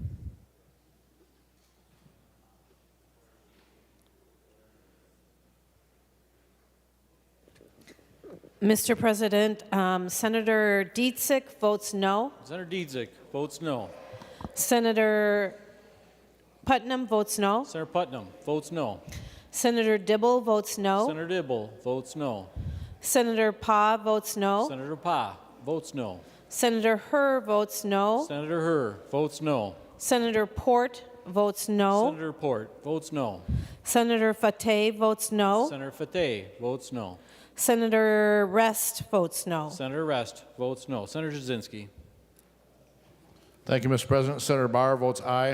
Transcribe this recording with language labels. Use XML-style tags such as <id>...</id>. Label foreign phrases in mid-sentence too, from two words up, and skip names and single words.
<en>Mr. President, Senator Dietzick votes no. Senator Dietzick votes no. Senator Putnam votes no. Senator Putnam votes no. Senator Dibble votes no. Senator Dibble votes no. Senator Pa votes no. Senator Pa votes no. Senator Herr votes no. Senator Herr votes no. Senator Port votes no. Senator Port votes no. Senator Fateh votes no. Senator Fateh votes no. Senator Rest votes no. Senator Rest votes no. Senator Jasinski. Thank you, Mr. President. Senator Barr votes aye.</en>